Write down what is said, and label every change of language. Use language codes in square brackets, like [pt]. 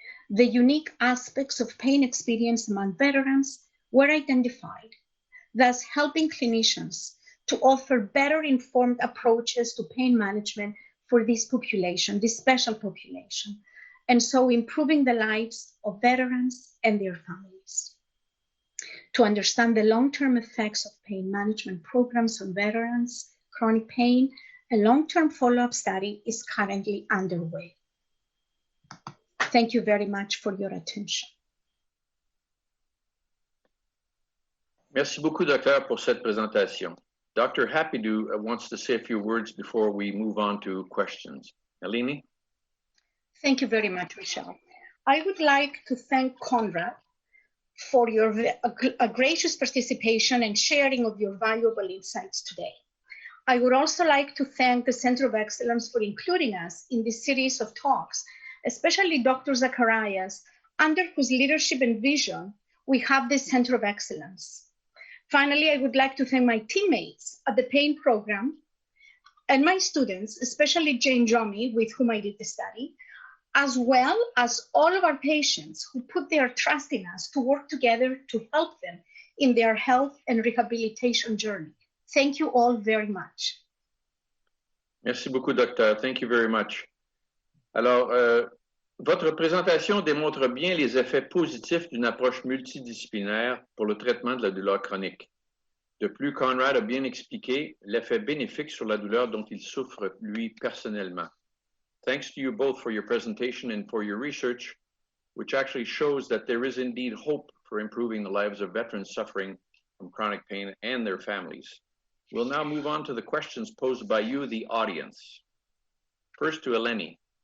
[en] The unique aspects of pain experience among veterans were identified, thus helping clinicians to offer better informed approaches to pain management for this population, this special population, and so improving the lives of veterans and their families. To understand the long-term effects of pain management programs on veterans, chronic pain, a long-term follow-up study is currently underway. Thank you very much for your attention. [fr] Merci beaucoup, Docteur, pour cette présentation. [en] Dr. Hapidou wants to say a few words before we move on to questions. Eleni? Thank you very much, Michelle. I would like to thank Conrad for your gracious participation and sharing of your valuable insights today. I would also like to thank the Center of Excellence for including us in this series of talks, especially Dr. Zacharias, under whose leadership and vision we have this Center of Excellence. Finally, I would like to thank my teammates at the PAIN program and my students, especially Jane Jomi, with whom I did the study, as well as all of our patients who put their trust in us to work together to help them in their health and rehabilitation journey. Thank you all very much. [fr] Merci beaucoup, docteur. [en] Thank you very much. [fr] Alors, votre présentation démontre bien les effets positifs d'une approche multidisciplinaire pour le traitement de la douleur chronique. De plus, Conrad a bien expliqué l'effet bénéfique sur la douleur dont il souffre, lui, personnellement. [en] Thanks to you both for your presentation and for your research, which actually shows that there is indeed hope for improving the lives of veterans suffering from chronic pain and their families. We'll now move on to the questions posed by you, the audience. First to Eleni.